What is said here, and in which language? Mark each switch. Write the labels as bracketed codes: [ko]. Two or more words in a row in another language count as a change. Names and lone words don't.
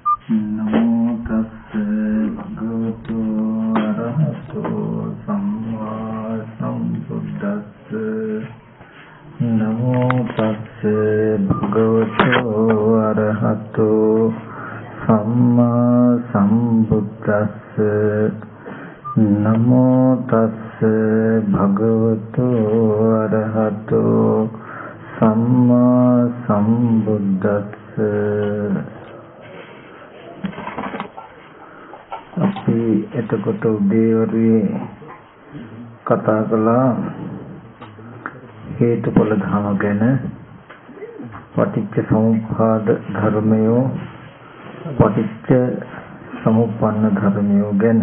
[pi] නමෝ තස්ස භගවතු අරහතෝ සම්මා සම්බුද්දස්ස නමෝ තස්ස භගවතු අරහතෝ සම්මා සම්බුද්දස්ස නමෝ තස්ස භගවතු අරහතෝ සම්මා සම්බුද්දස්ස. [si] අපි එතකොට උදේවරුේ කතා කළා හේතුඵල ධර්ම ගැන, [pi] පටිච්ච සමුප්පාද ධර්මයෝ, පටිච්ච සමුප්පන්න ධර්මයෝ [si] ගැන.